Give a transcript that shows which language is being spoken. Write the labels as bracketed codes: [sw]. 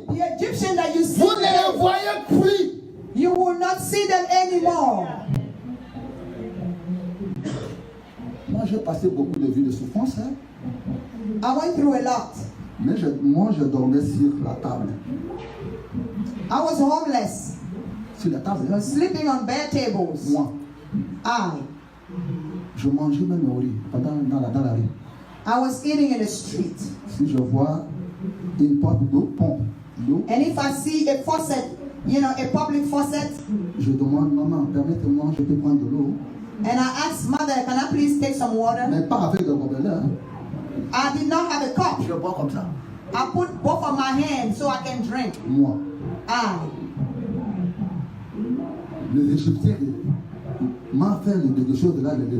[en] The Egyptian that you see [fr] vous ne [en] today, [fr] les voyez plus. [en] you will not see them anymore. [fr] Moi, j'ai passé beaucoup de vies de souffrance, hein. [en] I went through a lot. [fr] Mais moi, je dormais sur la table. [en] I was homeless, [fr] Sur la table, hein. [en] sleeping on bed tables. [fr] Moi, je mangeais même au riz dans la rue. [en] I was eating in the street. [fr] Si je vois une pompe d'eau, [en] And if I see a faucet, a public faucet, [fr] je demande, maman, permettez-moi, je peux prendre de l'eau. [en] and I asked mother, can I please take some water? [fr] Mais pas avec le gobelet, hein. [en] I did not have a cup. [fr] Je bois comme ça. [en] I put both of my hands so I can drink. [fr] Moi, les Égyptiens m'ont fait quelque chose de là.